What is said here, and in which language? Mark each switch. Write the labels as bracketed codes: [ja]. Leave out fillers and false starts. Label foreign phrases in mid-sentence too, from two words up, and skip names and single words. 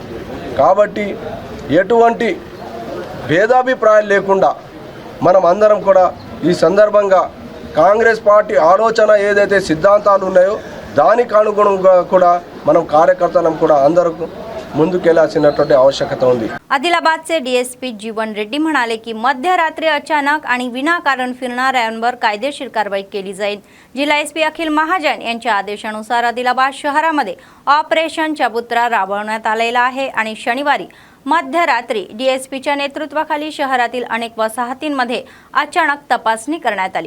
[te] కాబట్టి ఎటువంటి భేదాభిప్రాయాలు లేకుండా మనం అందరం కూడా ఈ సందర్భంగా కాంగ్రెస్ పార్టీ ఆలోచన ఏదైతే సిద్ధాంతాలు ఉన్నాయో దానికి అనుగుణంగా కూడా మనం కార్యకర్తలం కూడా అందరూ ముందుకెళ్లాల్సినటువంటి आवश्यकता ఉంది। [mr] आदिलाबादचे डीएसपी जीवन रेड्डी म्हणाले की मध्यरात्री अचानक आणि विनाकारण फिरणाऱ्यांवर कायदेशीर कारवाई केली जाईल। जिल्हा एसपी अखिल महाजन यांच्या आदेशानुसार आदिलाबाद शहरामध्ये ऑपरेशन चबुत्रा राबवण्यात आलेला आहे आणि शनिवारी मध्यरात्री डीएसपीच्या नेतृत्वाखाली शहरातील अनेक वसाहतींमध्ये अचानक तपासणी करण्यात आली।